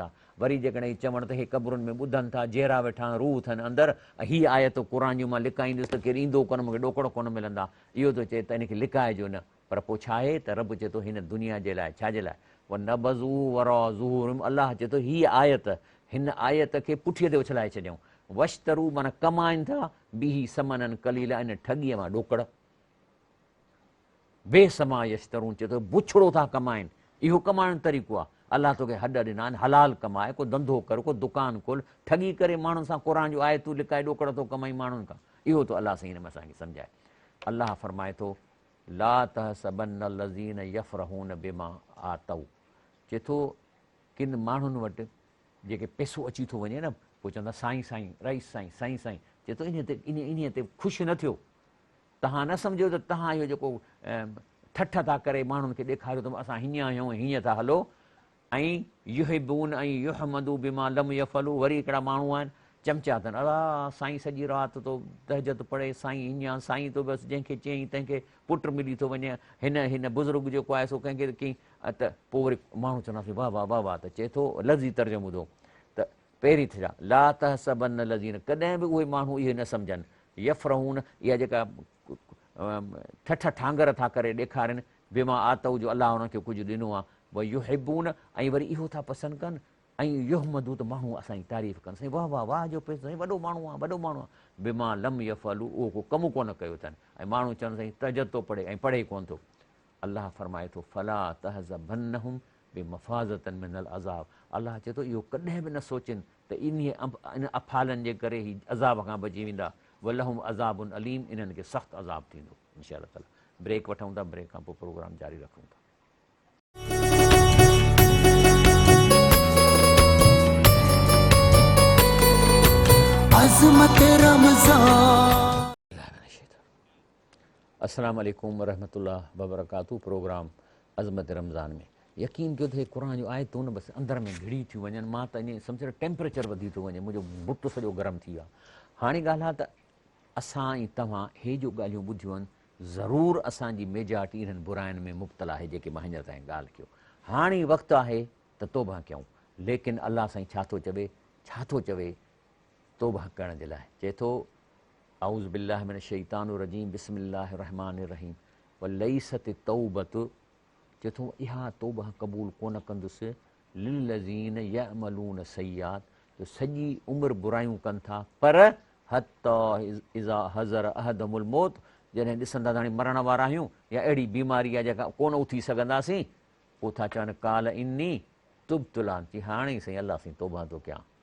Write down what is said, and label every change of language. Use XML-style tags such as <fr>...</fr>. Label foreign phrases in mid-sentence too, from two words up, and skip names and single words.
<sd>वरी जेकॾहिं चवण त हे क़बरुनि में ॿुधनि था, जहिड़ा वेठा रूह अथनि अंदरि, ऐं हीअ आयत क़ुरान जी मां लिकाईंदुसि त केरु ईंदो कोन, मूंखे ॾोकड़ो कोन मिलंदा, इहो थो चए त हिनखे लिकाइजो न। पर पोइ छा आहे त रब चए थो हिन दुनिया जे लाइ, छाजे लाइ,</sd> <ar>ونبذوه وراء ظهورهم,</ar> <sd>अलाह चए थो हीअ आयत, हिन आयत खे पुठीअ ते उछलाए छॾियऊं। वश्तरू माना कमाइनि था,</sd> <ar>به ثمنا قليلا,</ar> <sd>इन ठॻीअ मां ॾोकड़,</sd> <ar>بئس ما يشترون,</ar> <sd>चए थो बुछड़ो था कमाइनि, इहो कमाइण जो तरीक़ो आहे। अलाह तोखे हॾ ॾिना आहिनि, हलाल कमाए, को धंधो कर, को दुकानु खोल, ठगी करे माण्हुनि सां क़ुरान जो आयतूं लिकाए ॾोकड़ थो कमाई माण्हुनि खां, इहो तो अलाह साईं हिन में असांखे सम्झाए। अलाह फरमाए थो</sd> <ar>لا تحسبن الذين يفرحون بما أتوا,</ar> <sd>चए थो किन माण्हुनि वटि जेके पैसो अची थो वञे न, पोइ चवंदा साईं साईं, रईस साईं, साईं साईं, चए थो इन ते ख़ुशि न थियो, तव्हां न सम्झो त तव्हां इहो जेको ठठ था करे माण्हुनि खे ॾेखारियो त असां हीअं आहियूं, हीअं था हलो, ऐं युहिबून ऐं</sd> <ar>يحمدوا بما لم يفعلوا,</ar> <sd>वरी हिकिड़ा माण्हू आहिनि चमचा अथनि, अला साईं सॼी राति तो तहजद पढ़े, साईं हीअं, साईं तो बसि जंहिंखे चयईं तंहिंखे पुटु मिली थो वञे, हिन बुज़ुर्ग जेको आहे सो कंहिंखे कई, त पोइ वरी माण्हू चवंदासीं वाह वाह वाह वाह, त चए थो लफ़्ज़ी तर्जुमो ॿुधो त पहिरीं थी छा,</sd> <ar>لا تحسبن الذين,</ar> <sd>कॾहिं बि उहे माण्हू इहे न सम्झनि, यफ़रहून, इहा जेका ठठ ठांगर था करे ॾेखारनि,</sd> <ar>بما أتوا,</ar> <sd>जो अलाह हुनखे कुझु ॾिनो आहे, भई युहिबून, ऐं वरी इहो था पसंदि कनि, ऐं युहमदू, त माण्हू असांजी तारीफ़ कनि, साईं वाह वाह वाह जो पैसो, साईं वॾो माण्हू आहे, वॾो माण्हू आहे,</sd> <ar>بما لم يفعلوا,</ar> <sd>उहो को कमु कोन कयो अथनि, ऐं माण्हू चवनि साईं तहजद थो पढ़े ऐं पढ़े कोन थो। अलाह फरमाए थो</sd> <ar>فلا تحسبنهم بمفازة من العذاب,</ar> <sd>अलाह चए थो इहो कॾहिं बि न सोचिनि त इन अफ़ालनि जे करे ही अज़ाब खां बची वेंदा,</sd> <ar>ولهم عذاب أليم,</ar> <sd>इन्हनि खे सख़्तु अज़ाब थींदो</sd> <ar>إن شاء الله تعالى.</ar> <sd>ब्रेक वठूं था, ब्रेक खां पोइ प्रोग्राम जारी रखूं था। अज़मत रमज़ान।</sd> <ar>السلام عليكم ورحمة الله وبركاته.</ar> <sd>प्रोग्राम अज़मत रमज़ान में यकीन कयो त हे क़ुरान जो आयतूं न बसि अंदरि में घिड़ी थियूं वञनि, मां त ईअं सम्झो टेम्परेचर वधी थो वञे, मुंहिंजो बुत सॼो गरम थी वियो आहे। हाणे ॻाल्हि आहे त असां ऐं तव्हां हे जो ॻाल्हियूं ॿुधियूं आहिनि, ज़रूरु असांजी मेजॉरिटी इन्हनि बुराइनि में मुब्तला आहे, जेके मां हींअर ताईं ॻाल्हि कयो। हाणे वक़्तु आहे त तौबा कयूं, लेकिन अलाह साईं छा थो चवे तौबा करण जे लाइ, चए थो</sd> <ar>أعوذ بالله من الشيطان الرجيم، بسم الله الرحمن الرحيم، وليست التوبة,</ar> <sd>चए थो इहा तौबा क़बूल कोन कंदुसि</sd> <ar>للذين يعملون السيئات,</ar> <sd>त सॼी उमिरि बुरायूं कनि था, पर</sd> <ar>حتى إذا حضر أحدهم الموت,</ar> <sd>जॾहिं ॾिसंदा त हाणे मरण वारा आहियूं, या अहिड़ी बीमारी आहे जेका कोन उथी सघंदासीं, पोइ था चवनि</sd> <ar>قال إني تبت الآن,</ar> <sd>चई हाणे साईं अलाह साईं तौबा थो कयां।</sd>